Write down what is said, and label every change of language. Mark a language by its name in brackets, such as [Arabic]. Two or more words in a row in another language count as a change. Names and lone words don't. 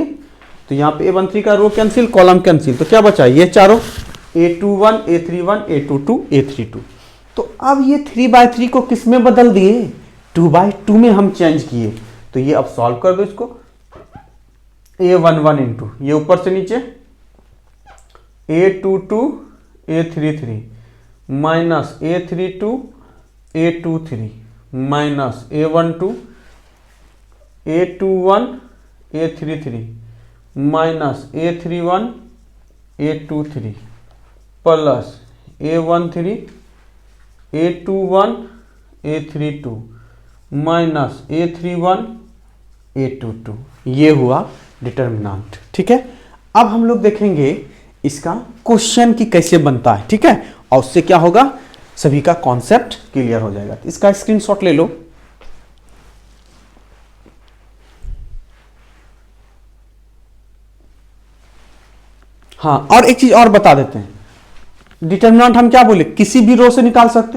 [Hindi] तो यहाँ पे A13 का [English] row cancel column cancel, [Hindi] तो क्या बचा ये चारों A21 A31 A22 A32। तो अब ये 3/3 को किस में बदल दिए, 2/2 में हम चेंज किए। तो ये अब सॉल्व कर दो इसको, A11 इंटू ये ऊपर से नीचे A22 A33 माइनस A32 A23 माइनस A12 A21 A33 माइनस A31 A23 प्लस A13 A21 A32 माइनस A31 A22। ये हुआ डिटर्मिनेंट। ठीक है, अब हम लोग देखेंगे इसका क्वेश्चन की कैसे बनता है। ठीक है, और उससे क्या होगा सभी का [English] concept clear [Hindi] हो जाएगा। तो इसका स्क्रीनशॉट ले लो। हाँ, और एक चीज और बता देते हैं, डिटर्मिनेंट हम क्या बोले किसी भी रो से निकाल सकते हो।